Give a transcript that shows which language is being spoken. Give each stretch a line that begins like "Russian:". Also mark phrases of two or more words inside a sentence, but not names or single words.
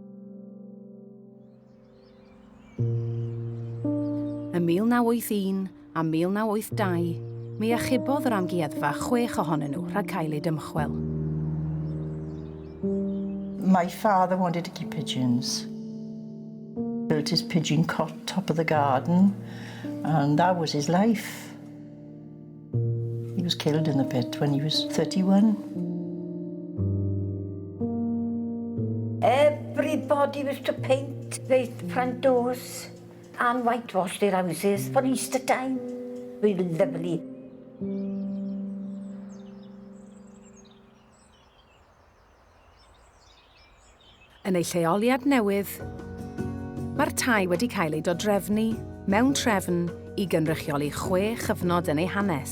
Welsh: Ym 1981 a 1982, mi achubodd yr Amgueddfa 6 ohonyn nhw rhag cael eu dymchwel.
English: My father wanted to keep pigeons. Built his pigeon cot top of the garden, and that was his life. He was killed in the pit when he was 31. Everybody was to paint their front doors and whitewash their houses for Easter time. We were lovely.
Welsh: Yn ei lleoliad newydd, mae'r tai wedi cael ei dodrefnu mewn trefn i gynrychioli 6 chyfnod yn ei hanes.